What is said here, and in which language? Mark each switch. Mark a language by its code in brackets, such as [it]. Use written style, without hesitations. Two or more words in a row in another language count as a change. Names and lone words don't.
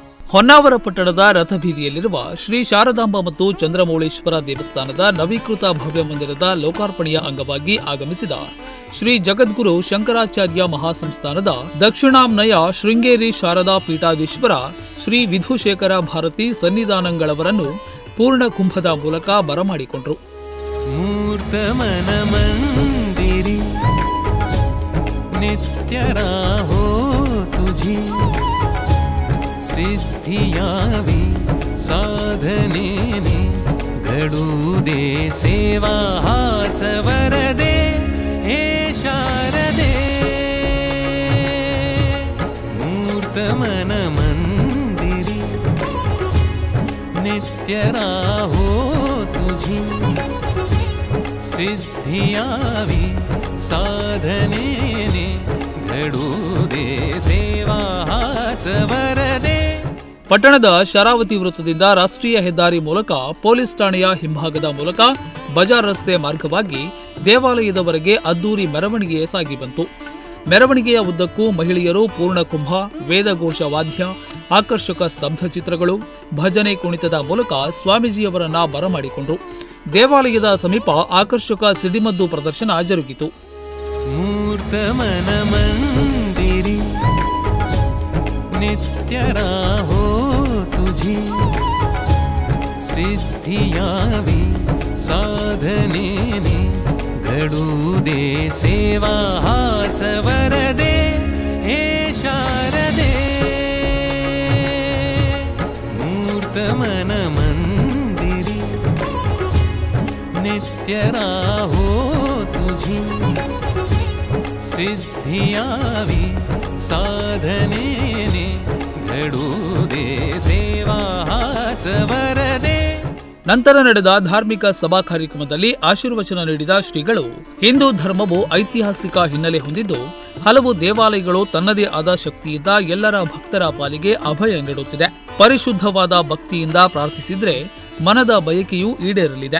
[kn] ಹೊನ್ನಾವರ ಪಟ್ಟಣದ ರಥಬೀದಿಯಲ್ಲಿರುವ ಶ್ರೀ ಶಾರದಾಂಬ ಮತ್ತು ಚಂದ್ರಮೌಳೇಶ್ವರ ದೇವಸ್ಥಾನದ ನವೀಕೃತ ಭವ್ಯ ಮಂದಿರದ ಲೋಕಾರ್ಪಣೆಯ ಅಂಗವಾಗಿ ಆಗಮಿಸಿದ ಶ್ರೀ ಜಗದ್ಗುರು ಶಂಕರಾಚಾರ್ಯ ಮಹಾಸಂಸ್ಥಾನದ ದಕ್ಷಿಣಾಮ್ನಯ ಶೃಂಗೇರಿ ಶಾರದಾ ಪೀಠಾಧೀಶ್ವರ ಶ್ರೀ ವಿಧುಶೇಖರ ಭಾರತಿ ಸನ್ನಿಧಾನಗಳವರನ್ನು ಪೂರ್ಣ ಕುಂಭದ ಮೂಲಕ ಬರಮಾಡಿಕೊಂಡರು. [mr] सिद्धियावी साधनेने घडू दे सेवा हाच वरदे हे शारदे मूर्त मन मंदिरी नित्य राहो तुझी सिद्धियावी साधनेने घडू दे सेवा हाच वरदे. [kn] ಪಟ್ಟಣದ ಶರಾವತಿ ವೃತ್ತದಿಂದ ರಾಷ್ಟ್ರೀಯ ಹೆದ್ದಾರಿ ಮೂಲಕ ಪೊಲೀಸ್ ಠಾಣೆಯ ಹಿಂಭಾಗದ ಮೂಲಕ ಬಜಾರ್ ರಸ್ತೆ ಮಾರ್ಗವಾಗಿ ದೇವಾಲಯದವರೆಗೆ ಅದ್ದೂರಿ ಮೆರವಣಿಗೆ ಸಾಗಿ ಬಂತು. ಮೆರವಣಿಗೆಯ ಉದ್ದಕ್ಕೂ ಮಹಿಳೆಯರು ಪೂರ್ಣಕುಂಭ, ವೇದಘೋಷ ವಾದ್ಯ, ಆಕರ್ಷಕ ಸ್ತಬ್ಧ ಚಿತ್ರಗಳು, ಭಜನೆ ಕುಣಿತದ ಮೂಲಕ ಸ್ವಾಮೀಜಿಯವರನ್ನ ಬರಮಾಡಿಕೊಂಡರು. ದೇವಾಲಯದ ಸಮೀಪ ಆಕರ್ಷಕ ಸಿಡಿಮದ್ದು ಪ್ರದರ್ಶನ ಜರುಗಿತು. [mr] नित्य राहो तुझी सिद्धियावी साधनेने घडू दे सेवा हाच वरदे हे शारदे मूर्त मन मंदिरी नित्य राहो तुझी सिद्धियावी साधनेने घडू दे सेवा हाच वरदे. [kn] ನಂತರ ನಡೆದ ಧಾರ್ಮಿಕ ಸಭಾ ಕಾರ್ಯಕ್ರಮದಲ್ಲಿ ಆಶೀರ್ವಚನ ನೀಡಿದ ಶ್ರೀಗಳು, ಹಿಂದೂ ಧರ್ಮವು ಐತಿಹಾಸಿಕ ಹಿನ್ನೆಲೆ ಹೊಂದಿದ್ದು ಹಲವು ದೇವಾಲಯಗಳು ತನ್ನದೇ ಆದ ಶಕ್ತಿಯಿಂದ ಎಲ್ಲರ ಭಕ್ತರ ಪಾಲಿಗೆ ಅಭಯ ನೀಡುತ್ತಿದೆ. ಪರಿಶುದ್ಧವಾದ ಭಕ್ತಿಯಿಂದ ಪ್ರಾರ್ಥಿಸಿದ್ರೆ ಮನದ ಬಯಕೆಯೂ ಈಡೇರಲಿದೆ.